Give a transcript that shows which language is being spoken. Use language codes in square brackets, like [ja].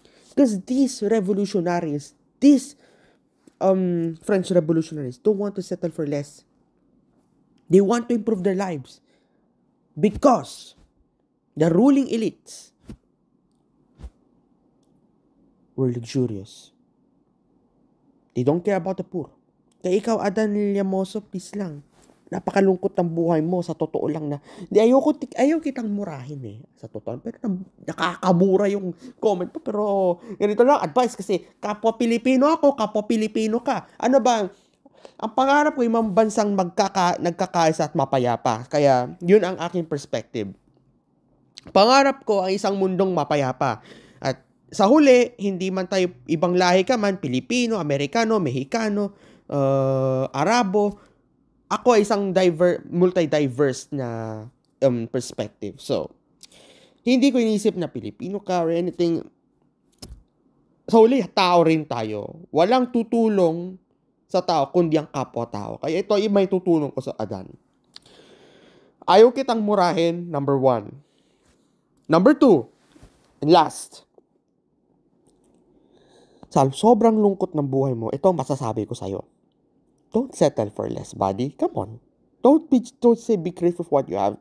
[en] Because these revolutionaries, these French revolutionaries don't want to settle for less. They want to improve their lives. Because the ruling elites were luxurious. They don't care about the poor. [tl] Kaya ikaw, Adan Llamoso, please lang. Napakalungkot ng buhay mo, sa totoo lang na. Ayaw kitang murahin eh, sa totoo. Pero nakakamura yung comment mo. Pero ganito lang, advice kasi kapwa Pilipino ako, kapwa Pilipino ka. Ano ba, ang pangarap ko yung mga bansang nagkakaisa at mapayapa. Kaya yun ang aking perspective. Pangarap ko ang isang mundong mapayapa. At sa huli, hindi man tayo ibang lahi ka man, Pilipino, Amerikano, Mexicano, Arabo, ako ay isang multi-diverse na perspective. So, hindi ko inisip na Pilipino ka or anything. Sa huli, tao rin tayo. Walang tutulong sa tao kundi ang kapwa-tao. Kaya ito ay may tutulong ko sa Adan. Ayaw kitang murahin, number 1. [en] Number 2, and last. [tl] Sa sobrang lungkot ng buhay mo, ito ang masasabi ko sa'yo. [en] Don't settle for less, buddy. Come on. Don't say be grateful for what you have.